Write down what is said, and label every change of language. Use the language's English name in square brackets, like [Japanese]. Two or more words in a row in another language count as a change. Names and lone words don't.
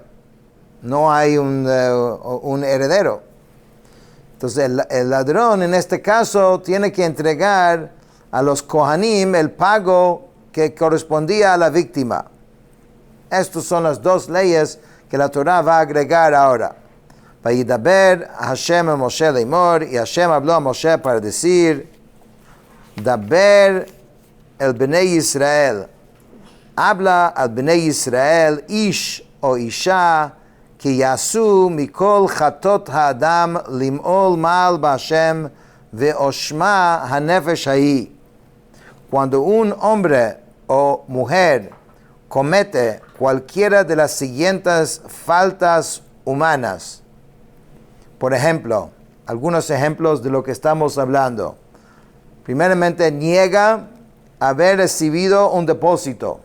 [Spanish] No hay un heredero. Entonces el ladrón en este caso tiene que entregar a los Kohanim el pago que correspondía a la víctima. Estas son las dos leyes que la Torah va a agregar ahora. [Hebrew] וידבר השם אל משה לאמר, [Spanish] y Hashem habló a Moshe para decir, [Hebrew] דבר אל בני ישראל, [Spanish] habla al Bnei Israel, [Hebrew] איש או אשה כי יעשו מכל חטאת האדם למעל מעל בהשם ואשמה הנפש ההיא. [Spanish] Cuando un hombre o mujer comete cualquiera de las siguientes faltas humanas, por ejemplo, algunos ejemplos de lo que estamos hablando. Primeramente, niega haber recibido un depósito.